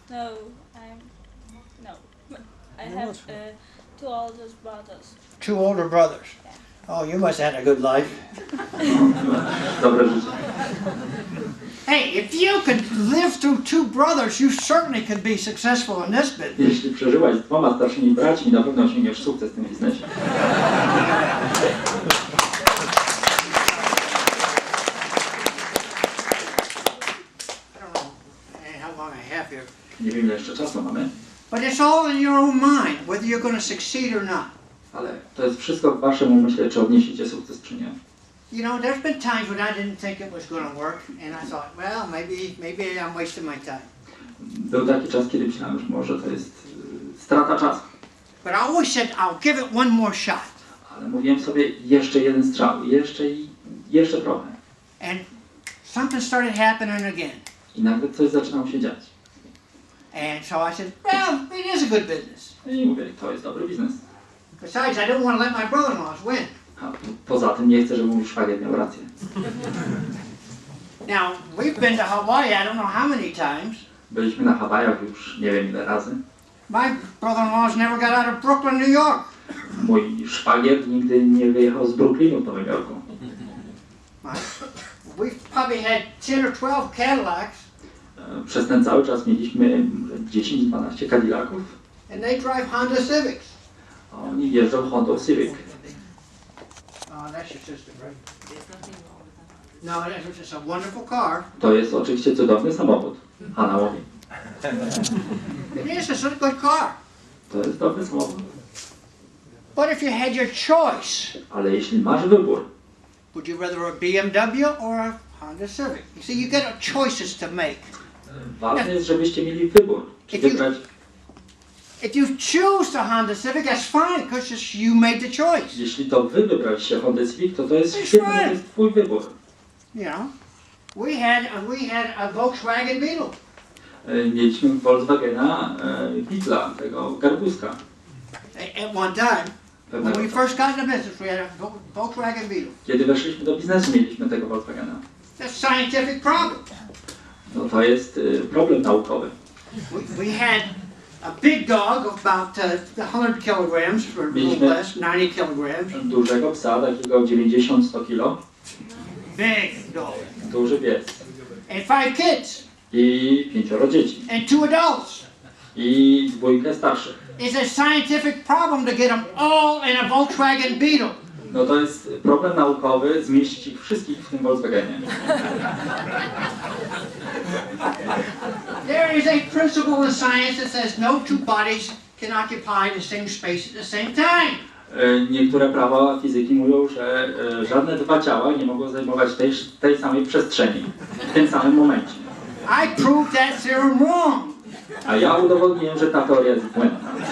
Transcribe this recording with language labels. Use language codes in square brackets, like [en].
[en] No, I have 2 older brothers. 2 older brothers. Oh, you must have had a good life. [pl] Dobre życie. [en] Hey, if you could live through 2 brothers, you certainly could be successful in this business. [pl] Jeśli przeżyłaś z 2 starszymi braćmi, na pewno osiągniesz sukces w tym biznesie. [en] I don't know how long I have here. [pl] Nie wiem, ile jeszcze czasu mamy. [en] But it's all in your own mind, whether you're going to succeed or not. [pl] Ale to jest wszystko w waszym umyśle, czy odniesiecie sukces, czy nie. [en] You know, there's been times when I didn't think it was going to work, and I thought, well, maybe I'm wasting my time. [pl] Był taki czas, kiedy myślałem, że może to jest strata czasu. [en] But I always said, I'll give it one more shot. [pl] Ale mówiłem sobie, jeszcze jeden strzał, jeszcze trochę. [en] And something started happening again. [pl] I nagle coś zaczynało się dziać. [en] And so I said, well, it is a good business. [pl] I mówię, to jest dobry biznes. [en] Besides, I don't want to let my brother-in-laws win. [pl] A poza tym nie chcę, żeby mój szwagier miał rację. [en] Now, we've been to Hawaii, I don't know how many times. [pl] Byliśmy na Hawajach już nie wiem ile razy. [en] My brother-in-law's never got out of Brooklyn, New York. [pl] Mój szwagier nigdy nie wyjechał z Brooklynu w Nowym Jorku. [en] We've probably had 10 or 12 Cadillacs. [pl] Przez ten cały czas mieliśmy 10-12 Cadillaców. [en] And they drive Honda Civics. [pl] A oni jeżdżą Hondą Civic. [en] Oh, that's your sister, right? No, it's a wonderful car. [pl] To jest oczywiście cudowny samochód. Hanna mówi. [en] It is, it's a good car. [pl] To jest dobry samochód. [en] But if you had your choice, [pl] Ale jeśli masz wybór, [en] would you rather a BMW or a Honda Civic? You see, you got choices to make. [pl] ważne jest, żebyście mieli wybór. Czy wybrać, [en] If you choose the Honda Civic, that's fine, because you made the choice. [pl] jeśli to wy wybraliście Honda Civic, to jest świetne, to jest twój wybór. [en] You know, we had a Volkswagen Beetle. [pl] Mieliśmy Volkswagena Beetla, tego garbuska. [en] At one time, when [pl] Pewnego [en] we [pl] czasu. [en] first got into business, we had a Volkswagen Beetle. [pl] Kiedy weszliśmy do biznesu, mieliśmy tego Volkswagena. [en] That's a scientific problem. [pl] No to jest problem naukowy. [en] We had a big dog of about 100 kilograms, or a little less, 90 kilograms. [pl] Dużego psa, takiego 90-100 kilo. [en] Big dog. [pl] Duży pies. [en] And 5 kids. [pl] I 5 dzieci. [en] And 2 adults. [pl] I 2 starszych. [en] It's a scientific problem to get them all in a Volkswagen Beetle. [pl] No to jest problem naukowy, zmieścić ich wszystkich w tym Volkswagenie. [en] There is a principle in science that says no two bodies can occupy the same space at the same time. [pl] Niektóre prawa fizyki mówią, że żadne dwa ciała nie mogą zajmować tej samej przestrzeni w tym samym momencie. [en] I proved that theorem wrong. [pl] A ja udowodniłem, że ta teoria jest błędna.